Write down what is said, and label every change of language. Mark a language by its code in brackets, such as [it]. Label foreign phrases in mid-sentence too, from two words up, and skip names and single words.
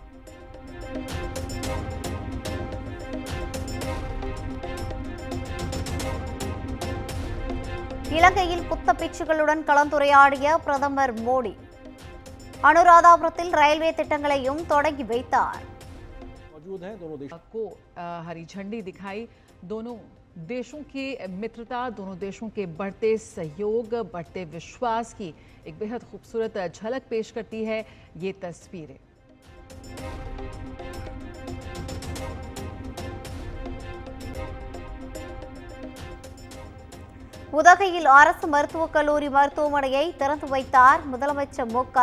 [ta] இலங்கையில் புத்த பிட்சுகளுடன் கலந்துரையாடிய பிரதமர் மோடி அனுராதாபுரத்தில் ரயில்வே திட்டங்களையும் தொடங்கி வைத்தார். [hi] मौजूद हैं दोनों देशों को हरी झंडी दिखाई। दोनों देशों की मित्रता, दोनों देशों के बढ़ते सहयोग, बढ़ते विश्वास की एक बेहद खूबसूरत झलक पेश करती है ये तस्वीरें। [ta] உதகையில் அரசு மருத்துவக் கல்லூரி மருத்துவமனையை திறந்து வைத்தார் முதலமைச்சர் மு.க.